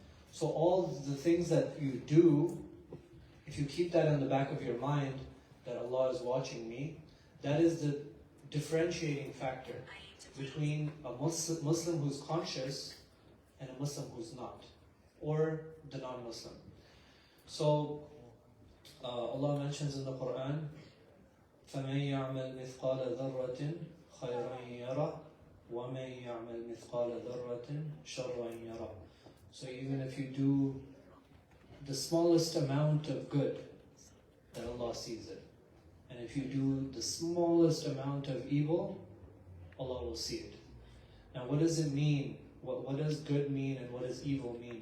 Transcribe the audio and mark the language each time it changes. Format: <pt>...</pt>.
<en>So all the things that you do, if you keep that in the back of your mind, that Allah is watching me, that is the differentiating factor between a Muslim who's conscious and a Muslim who's not, or the non-Muslim. So Allah mentions in the Quran,</en> <ar>فَمَنْ يَعْمَلْ مِثْقَالَ ذَرَّةٍ خَيْرًا يَرَهُ وَمَنْ يَعْمَلْ مِثْقَالَ ذَرَّةٍ شَرًّا يَرَهُ.</ar> <en>So even if you do the smallest amount of good, then Allah sees it. And if you do the smallest amount of evil, Allah will see it. Now what does it mean? What does good mean and what does evil mean?</en>